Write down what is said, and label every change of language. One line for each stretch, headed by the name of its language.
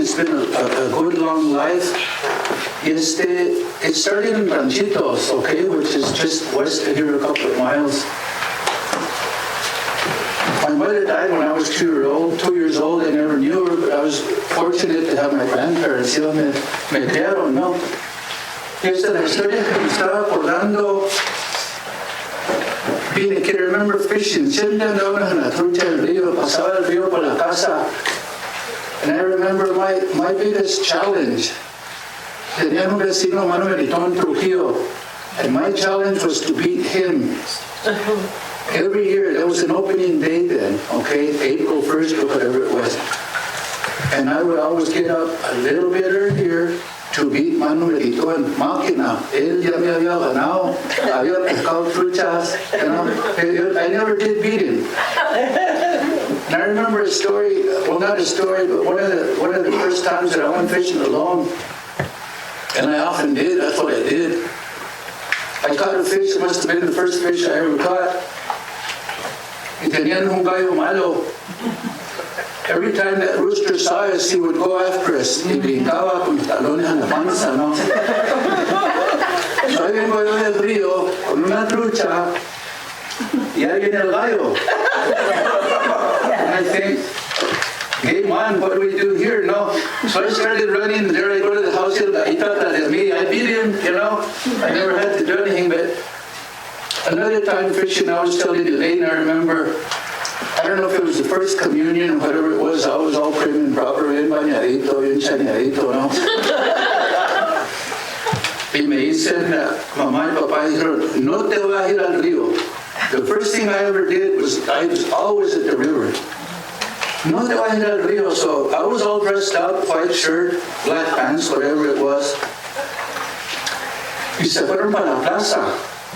English: It's been a good long life. It started in Ranchitos, okay, which is just west of here, a couple of miles. My mother died when I was 2 years old. I never knew her, but I was fortunate to have my grandparents.
Spanish: Me criaron, ¿no? Y esta es la historia que me estaba acordando.
English: Being a kid, I remember fishing.
Spanish: Siempre andábamos en la trucha del río, pasaba el río por la casa.
English: And I remember my biggest challenge.
Spanish: Tenía un vecino,
English: Manuelito, in Trujillo, and my challenge was to beat him. Every year, there was an opening day then, okay, April 1st or whatever it was. And I would always get up a little bit earlier to beat Manuelito
Spanish: en máquina. Él ya me había ganado, había pescado truchas,
English: you know. I never did beat him. And I remember a story, well, not a story, but one of the first times that I went fishing alone. And I often did, that's what I did. I caught a fish, it must have been the first fish I ever caught.
Spanish: Y tenían un gallo malo.
English: Every time that rooster saw us, he would go after us.
Spanish: Y brincaba con los talones en la panza, ¿no? So ahí vengo yo del río con una trucha y ahí viene el gallo.
English: And I think, game on, what do we do here? No. So I started running, and there I go to the house. He thought that was me. I beat him, you know. I never had to do anything, but another time fishing, I was telling Elaine, I remember I don't know if it was the first communion or whatever it was, I was all prim and proper,
Spanish: bien bañadito, bien chaneadito, ¿no? Y me dicen, mamá y papá dijeron, no te vas a ir al río.
English: The first thing I ever did was, I was always at the river.
Spanish: No te vas a ir al río.
English: So I was all dressed up, white shirt, black pants, whatever it was.
Spanish: Y se fueron para la plaza.